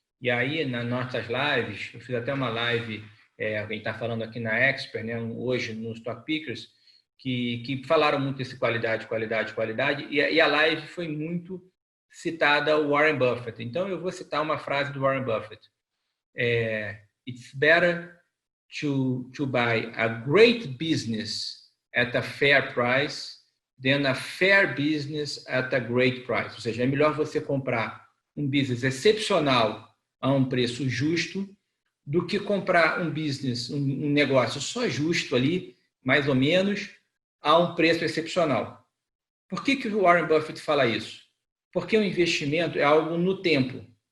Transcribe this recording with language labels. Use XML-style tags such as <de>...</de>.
<pt>E aí, nas nossas lives, eu fiz até uma live, alguém está falando aqui na Expert, né, hoje nos Stock Pickers, que falaram muito desse qualidade, e a live foi muito citada o Warren Buffett. Então, eu vou citar uma frase do Warren Buffett.</pt> <en>It's better to buy a great business at a fair price than a fair business at a great price.</en> <pt>Ou seja, é melhor você comprar um business excepcional a um preço justo do que comprar um business, um negócio só justo ali, mais ou menos, a um preço excepcional. Por que o Warren Buffett fala isso? Porque o investimento é algo no tempo.</pt>